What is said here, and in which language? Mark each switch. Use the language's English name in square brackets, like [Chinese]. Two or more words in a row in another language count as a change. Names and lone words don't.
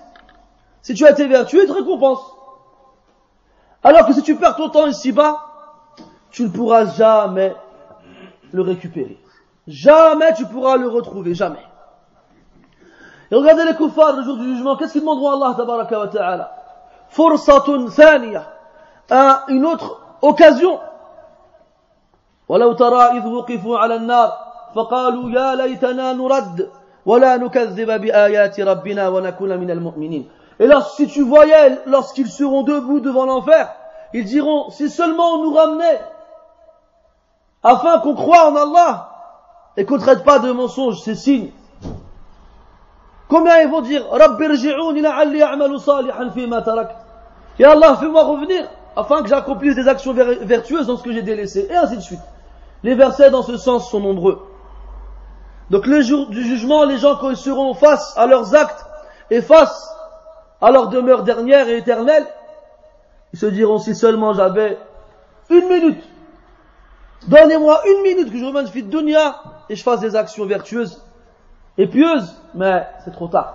[French] Si tu as été vertueux, il te récompense. Alors que si tu perds ton temps ici-bas, tu ne pourras jamais le récupérer. Jamais tu pourras le retrouver, jamais. Et regardez les kuffars le jour du jugement, qu'est-ce qu'ils demanderont à Allah [Arabic] تبارك وتعالى? فرصة ثانية, [French] une autre occasion. [Arabic] ولو ترى إذ وقفوا على النار فقالوا يا ليتنا نرد ولا نكذب بآيات ربنا ونكون من المؤمنين. [French] Et là, si tu voyais, lorsqu'ils seront debout devant l'enfer, ils diront, si seulement on nous ramenait, afin qu'on croie en Allah, et qu'on ne traite pas de mensonges, ces signes. Combien ils vont dire, [Arabic] رب ارجعون لعلي أعمل صالحا فيما تركت. [French] Et Allah, fais-moi revenir, afin que j'accomplisse des actions vertueuses dans ce que j'ai délaissé, et ainsi de suite. Les versets dans ce sens sont nombreux. Donc le jour du jugement, les gens quand ils seront face à leurs actes et face à leur demeure dernière et éternelle, ils se diront, si seulement j'avais 1 minute, donnez-moi 1 minute que je revienne [Arabic] في الدنيا [French] et je fasse des actions vertueuses et pieuses, mais c'est trop tard.